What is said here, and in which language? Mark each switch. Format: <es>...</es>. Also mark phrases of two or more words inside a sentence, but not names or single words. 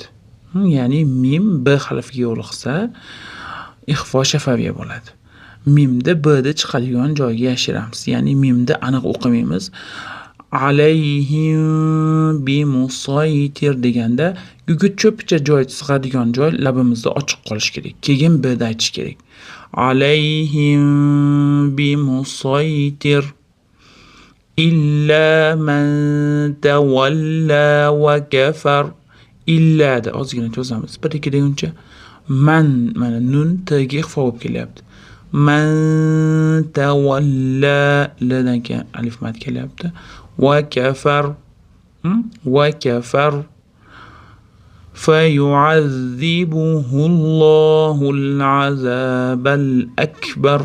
<uz>Ya'ni mim b harfiga yo'liqsa ixfo shafaviya bo'ladi. Mimda b da chiqadigan joyga yashiramiz. Ya'ni mimda aniq o'qimaymiz.</uz> <ar>عليهم بمسيطر</ar> <uz>deganda gugurt cho'picha joy sig'adigan joy labimizda ochiq qolish kerak. Keyin b da aytish kerak.</uz> <ar>عليهم بمسيطر إلا من تولى وكفر.</ar> <uz>Illa da ozgina cho'zamiz. 1-2 deguncha man mana nun tagi ixfo bo'lib kelyapti.</uz> <ar>من تولى</ar> <uz>ladan keyin alif mat kelyapti.</uz> <ar>وكفر وكفر فيعذبه الله العذاب الأكبر.</ar>